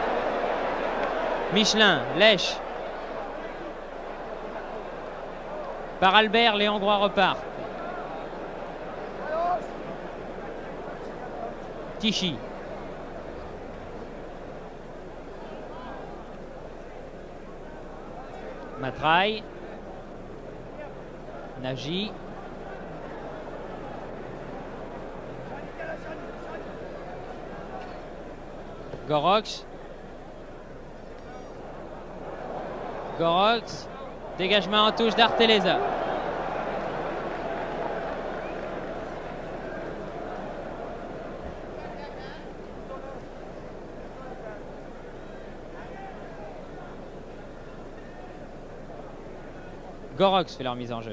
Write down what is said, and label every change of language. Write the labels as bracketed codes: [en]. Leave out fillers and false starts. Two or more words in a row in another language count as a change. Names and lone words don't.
[fr] Michelin, Lèche. par Albert. Les Hongrois repartent. Tichy. Matraille. Nagy. Gorox. Gorox. Dégagement en touche d'Arteleza. Gorox fait leur mise en jeu.